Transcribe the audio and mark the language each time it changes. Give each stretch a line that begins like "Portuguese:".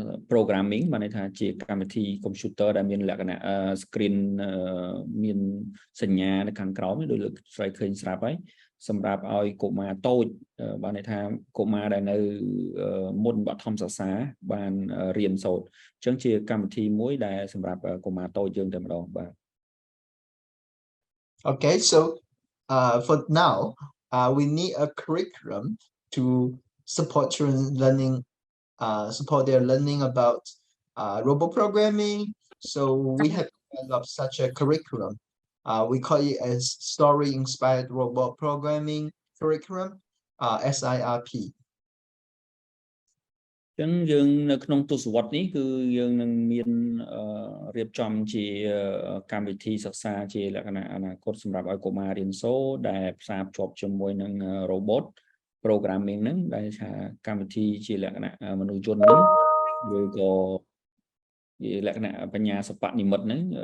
Khmer: programming បានន័យថាជាកម្មវិធី computer ដែលមានលក្ខណៈ screen មានសញ្ញានៅខាងក្រោមដូចលោកស្រីឃើញស្រាប់ហើយសម្រាប់ឲ្យកុមារតូចបានន័យថាកុមារដែលនៅមុនបឋមសិក្សាបានរៀនសូត្រអញ្ចឹងជាកម្មវិធីមួយដែលសម្រាប់កុមារតូចយើងតែម្ដงបាទ
English: Okay, so for now we need a curriculum to support children learning support their learning about robot programming. So we have developed such a curriculum. We call it as story-inspired robot programming curriculum, SIRP.
Khmer: អញ្ចឹងយើងនៅក្នុងទសវត្សរ៍នេះគឺយើងនឹងមានរៀបចំជាកម្មវិធីសិក្សាជាលក្ខណៈអនាគតសម្រាប់ឲ្យកុមាររៀនសូត្រដែលផ្សារភ្ជាប់ជាមួយនឹង robot programming ហ្នឹងដែលថាកម្មវិធីជាលក្ខណៈមនុស្សយន្តហ្នឹងឬក៏ជាលក្ខណៈបញ្ញាសិប្បនិម្មិតហ្នឹង